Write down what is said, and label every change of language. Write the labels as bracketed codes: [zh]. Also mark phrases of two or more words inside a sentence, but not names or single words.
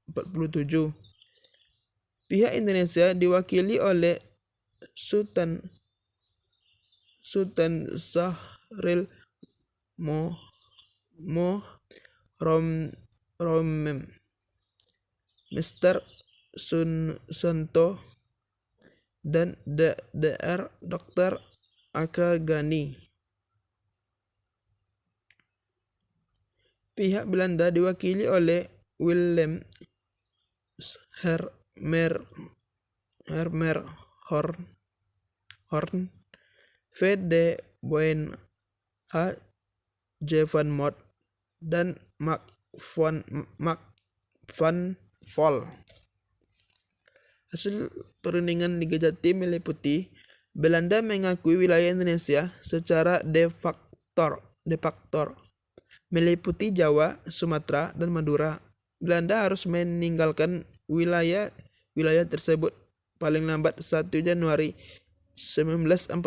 [id] Pihak Indonesia diwakili oleh Sultan Sahril Mohromem, Mr. Sunto, dan Dr. Aka Gani. Pihak Belanda diwakili oleh Willem Horn, V. de Boen, H. J. van Moot, dan Mac van Vol. Hasil perundingan Liga Jati meliputi Belanda mengakui wilayah Indonesia secara de facto, meliputi Jawa, Sumatera, dan Madura. Belanda harus meninggalkan wilayah tersebut paling lambat 1 Januari 1949.